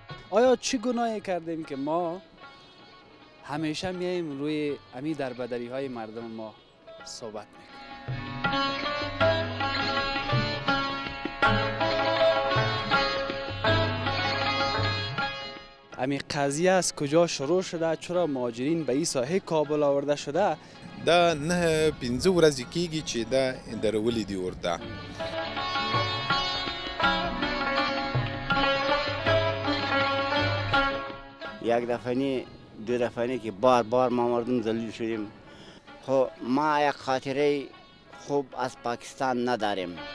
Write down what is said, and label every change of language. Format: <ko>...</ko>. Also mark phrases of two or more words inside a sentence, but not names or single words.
<fa>آیا چه گناهی کردیم که ما همیشه میایم روی امی دربدری های مردم ما صحبت میکنیم؟ امی قضیه از کجا شروع شده؟ چرا مهاجرین به این ساحه کابل آورده شده؟</fa> <ps>دا نه پنځه ورځې کېږي چې دا درولې دي ورته.</ps> <fa>یک دفعه دو دفعه که بار ما مردم ذلیل شدیم. خب ما یک خاطره خوب از پاکستان نداریم.</fa>